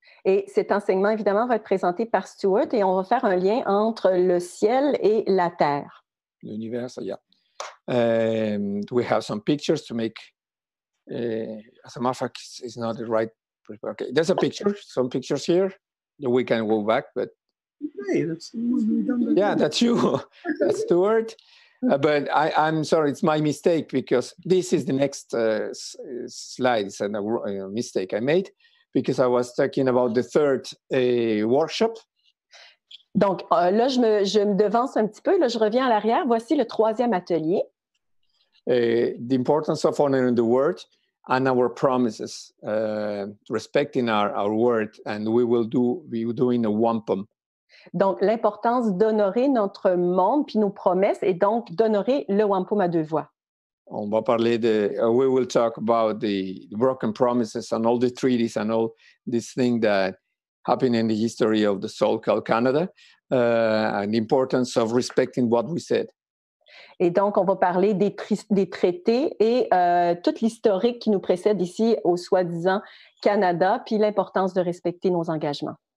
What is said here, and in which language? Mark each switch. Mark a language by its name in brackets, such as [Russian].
[French] Et cet enseignement, évidemment, va être présenté par Stuart et on va faire un lien entre le ciel et la terre. L'univers, yeah. [English] We have some pictures to make. As a matter of fact, it's not the right. Okay, there's a picture. Some pictures here. We can go back, but hey, that's yeah, that's you. That's Stuart. But I'm sorry, it's my mistake because this is the next slide. It's a mistake I made because I was talking about the third workshop. [French] Donc là, je me devance un petit peu. Là, je reviens à l'arrière. Voici le troisième atelier. [English] The importance of honoring the word and our promises, respecting our word, and we will be doing a wampum. [French] Donc, l'importance d'honorer notre monde puis nos promesses et donc d'honorer le wampum à deux voix. On va parler [English] we will talk about the broken promises and all the treaties and all these things that happened in the history of the soul called Canada, and the importance of respecting what we said. [French] Et donc, on va parler des traités et toute l'historique qui nous précède ici au soi-disant Canada, puis l'importance de respecter nos engagements.